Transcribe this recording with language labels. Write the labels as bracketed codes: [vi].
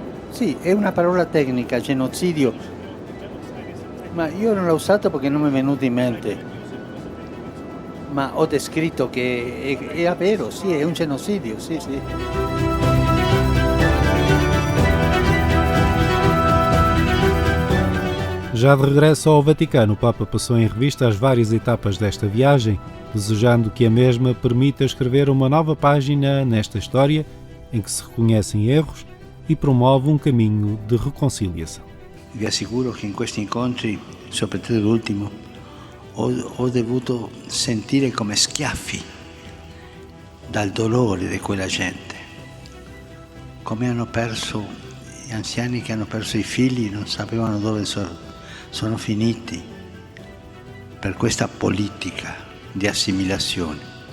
[it] Sì, è una parola tecnica, genocidio, ma io non l'ho usato perché non mi è venuto in mente, ma ho descritto che è vero, sì, è un genocidio, sì, sì. [pt] Já de regresso ao Vaticano, o Papa passou em revista as várias etapas desta viagem, desejando que a mesma permita escrever uma nova página nesta história em que se reconhecem erros e promove um caminho de reconciliação. [it] Vi assicuro che in questi incontri, soprattutto l'ultimo, ho dovuto sentire come schiaffi dal dolore di quella gente, come hanno perso gli anziani che hanno perso i figli, non sapevano dove sono finiti per questa politica di assimilazione.